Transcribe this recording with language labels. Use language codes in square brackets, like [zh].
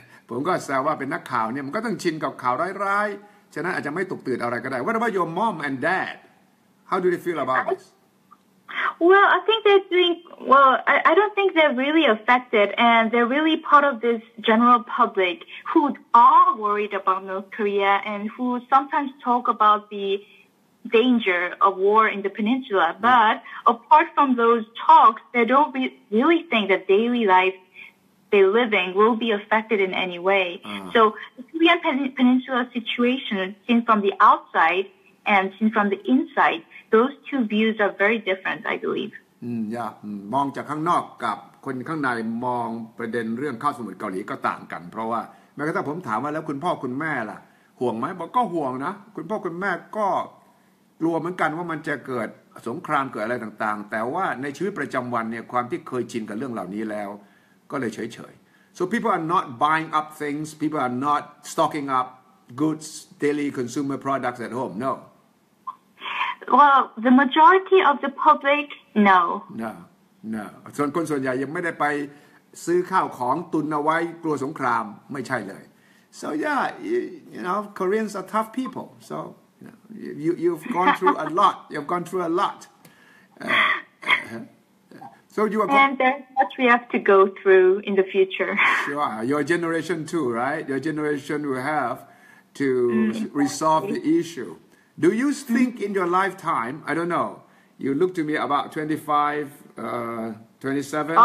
[th] ผมก็แซวว่าเป็นนักข่าวเนี่ยมันก็ต้องชินกับข่าวร้ายๆฉะนั้นอาจจะไม่ตกตื่นอะไรก็ได้ [en] What about your mom and dad? How do they feel about this? Well, I think they're doing well. I don't think they're really affected, and they're really part of this general public who are worried about North Korea and who sometimes talk about the danger of war in the peninsula. But apart from those talks, they don't really think that daily life they're living will be affected in any way. So the Korean peninsula situation, seen from the outside and seen from the inside, those two views are very different, I believe. [th] มองจากข้างนอกกับคนข้างในมองประเด็นเรื่องข้าวสมุทรเกาหลีก็ต่างกันเพราะว่าแม้กระทั่งผมถามว่าแล้วคุณพ่อคุณแม่ล่ะห่วงไหมบอกก็ห่วงนะคุณพ่อคุณแม่ก็กลัวเหมือนกันว่ามันจะเกิดสงครามเกิดอะไรต่างๆแต่ว่าในชีวิตประจำวันเนี่ยความที่เคยชินกับเรื่องเหล่านี้แล้วก็เลยเฉยๆ [en] So people are not buying up things people are not stocking up goods daily consumer products at home no Well, the majority of the public, no. No. [th] ส่วนคนส่วนใหญ่ยังไม่ได้ไปซื้อข้าวของตุนเอาไว้กลัวสงครามไม่ใช่เลย [en] So yeah, Koreans are tough people. So you've gone through a lot. You've gone through a lot. So you are. And there's much we have to go through in the future. Sure, your generation too, right? Your generation will have to resolve the issue.Do you think in your lifetime, I don't know, you look to me about 25, 27?